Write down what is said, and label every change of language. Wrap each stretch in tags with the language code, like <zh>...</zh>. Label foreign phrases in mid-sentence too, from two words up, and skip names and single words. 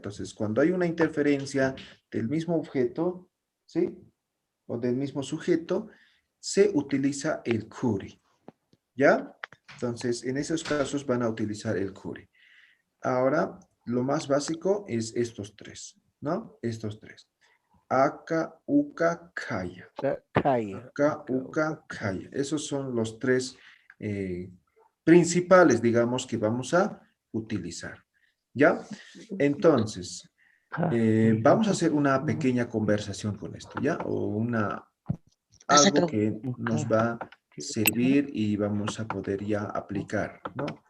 <es>Entonces, cuando hay una interferencia del mismo objeto, ¿sí? O del mismo sujeto, se utiliza el Kuri. ¿Ya? Entonces, en esos casos van a utilizar el Kuri. Ahora, lo más básico es estos 3, ¿no? Estos 3.</es> <ay>Aka, uka, kaya. Aka, uka, kaya.</ay> <es>Esos son los 3 principales, digamos, que vamos a utilizar. ¿Ya? Entonces, vamos a hacer una pequeña conversación con esto, ¿ya? O algo que nos va a servir y vamos a poder ya aplicar, ¿no?</es>